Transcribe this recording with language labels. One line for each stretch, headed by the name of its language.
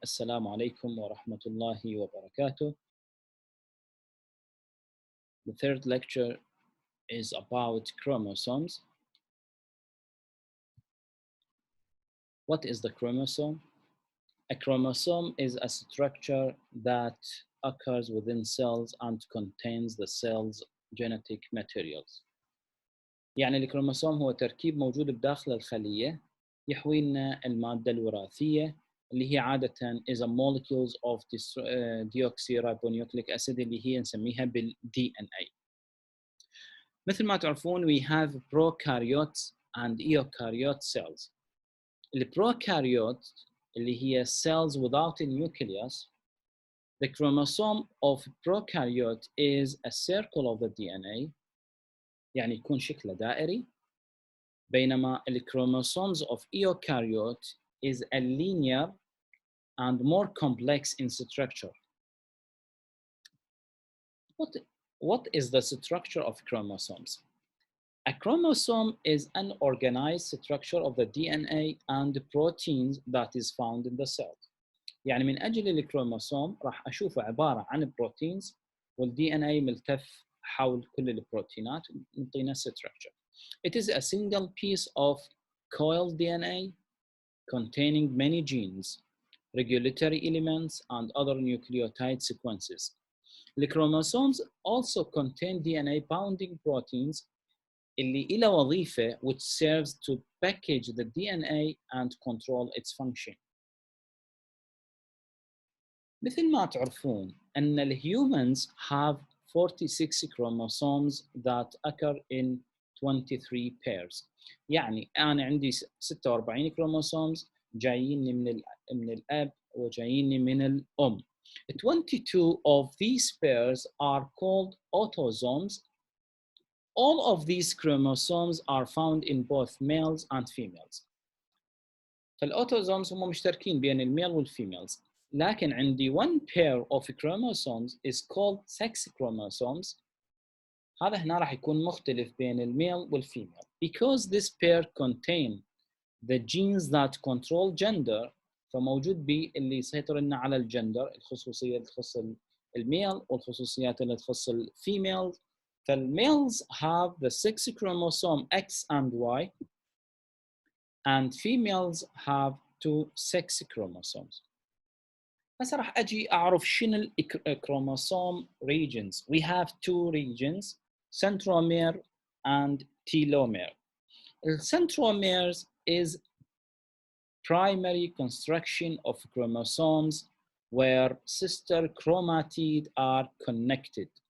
Arabic: السلام عليكم ورحمة الله وبركاته.
English: The third lecture is about chromosomes. What is the chromosome? A chromosome is a structure that occurs within cells and contains the cell's genetic materials.
Arabic: يعني الكروموسوم هو تركيب موجود بداخل الخلية يحوي لنا المادة الوراثية اللي هي عادة
English: is a molecules of deoxyribonucleic acid
Arabic: اللي هي نسميها بال DNA. مثل ما تعرفون
English: we have prokaryotes and eukaryote cells.
Arabic: البروكاريوت اللي هي
English: cells without a nucleus. The chromosome of prokaryote is a circle of the DNA
Arabic: يعني يكون شكله دائري، بينما
English: الchromosomes of eukaryote is a linear and more complex in structure. What is the structure of chromosomes? A chromosome is an organized structure of the DNA and proteins that is found in the cell.
Arabic: يعني من أجل الكروموسوم راح أشوفه عبارة عن بروتينز والDNA ملتف حول كل البروتينات نعطينا structure.
English: It is a single piece of coiled DNA containing many genes, regulatory elements, and other nucleotide sequences. The chromosomes also contain DNA bounding proteins
Arabic: اللي إلى وظيفة
English: which serves to package the DNA and control its function.
Arabic: مثل ما تعرفون أن الهيومنز
English: have 46 chromosomes that occur in 23 pairs.
Arabic: يعني أنا عندي 46 كروموسومز جاييني من الأب وجاييني من الأم.
English: 22 of these pairs are called autosomes. All of these chromosomes are found in both males and females.
Arabic: فالأوتوزومز هم مشتركين بين الميل والفيميلز. لكن عندي
English: one pair of chromosomes is called sex chromosomes.
Arabic: هذا هنا راح يكون مختلف بين الميل والفيميل
English: because this pair contain the genes that control gender.
Arabic: فموجود بي اللي يسيطر لنا على الجندر، الخصوصية اللي تخص الميل والخصوصيات اللي تخص الفيميل.
English: فالميلز have the sex chromosome X and Y and females have 2 sex chromosomes.
Arabic: هسه راح أجي أعرف شنو الكروموسوم regions.
English: We have 2 regions, centromere and telomere. The centromeres is primary construction of chromosomes where sister chromatids are connected.